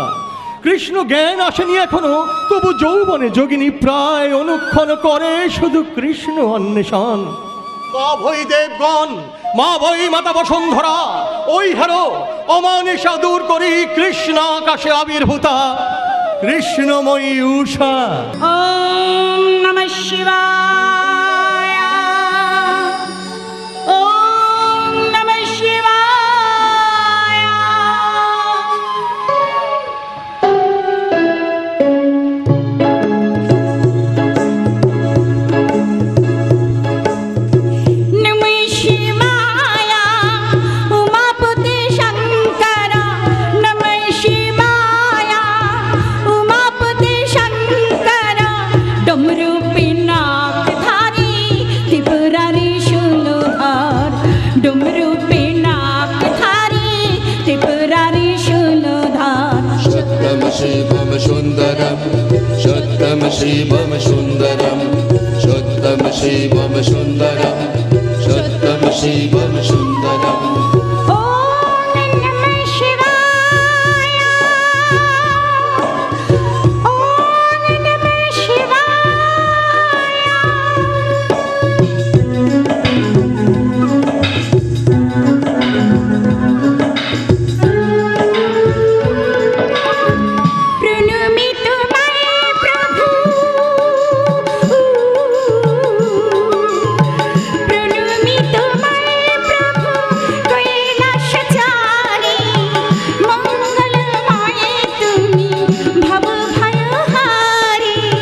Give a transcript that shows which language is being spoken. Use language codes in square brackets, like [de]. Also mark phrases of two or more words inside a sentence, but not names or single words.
[bn] কৃষ্ণ জ্ঞান আসেনি এখনো, তবু যৌবনে যোগিনী প্রায় অনুক্ষণ করে শুধু কৃষ্ণ অন্বেষণ। মা ভৈ দেবগণ, মা ভৈ মাতা বসুন্ধরা, ওই হারো অমানিসা দূর করি কৃষ্ণ আকাশে আবির্ভূতা কৃষ্ণময়ী উষা। [sa] ওম নমঃ শিবায়, ওম নমঃ শিবায়। [bn] নমঃ শিবায় উমাপতি শঙ্কর, নমঃ শিবায় উমাপতি শঙ্কর। ডমরু পিনাক ধারি ত্রিপুরারি শূলধর, ডমরু পিনাক ধারি ত্রিপুরারি শূলধর। [sa] সত্যম শিবম সুন্দরম, সত্যম শিবম সুন্দরম, সত্যম শিবম সুন্দরম, সত্যম শিবম সুন্দরম। ওম নমঃ শিবায়, ওম নমঃ শিবায়। [bn] প্রণমি তোমায় প্রভু, প্রণমি তোমায় প্রভু, কৈলাসচারী মঙ্গলময়ে তুমি ভব ভয়হারী।